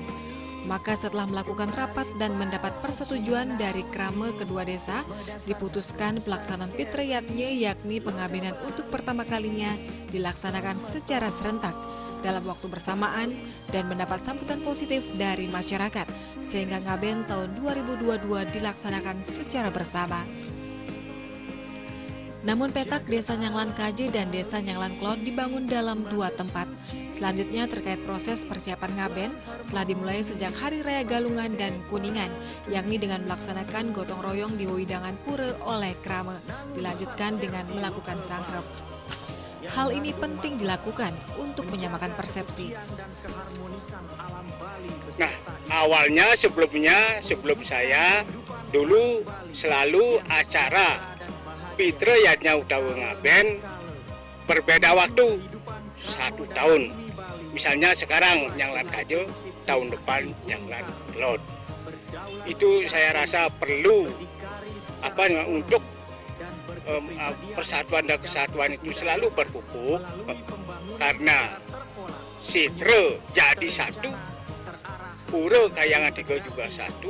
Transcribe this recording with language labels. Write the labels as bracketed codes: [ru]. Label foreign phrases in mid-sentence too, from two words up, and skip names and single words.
[id] Maka setelah melakukan rapat dan mendapat persetujuan dari krama kedua desa, diputuskan pelaksanaan pitrayatnya yakni pengabenan untuk pertama kalinya dilaksanakan secara serentak dalam waktu bersamaan dan mendapat sambutan positif dari masyarakat, sehingga ngaben tahun 2022 dilaksanakan secara bersama. Namun petak Desa Nyanglan Kaje dan Desa Nyanglan Klod dibangun dalam 2 tempat. Selanjutnya terkait proses persiapan ngaben telah dimulai sejak Hari Raya Galungan dan Kuningan, yakni dengan melaksanakan gotong royong di wewidangan pura oleh krama, dilanjutkan dengan melakukan sangkep. Hal ini penting dilakukan untuk menyamakan persepsi. Nah, awalnya sebelum saya dulu selalu acara pitrayatnya utawa ngaben berbeda waktu 1 tahun. Misalnya sekarang Nyanglan Kaje, tahun depan Nyanglan Klod. Itu saya rasa perlu untuk persatuan dan kesatuan itu selalu berpupuk, karena setre jadi satu, pura Kayangan 3 juga satu.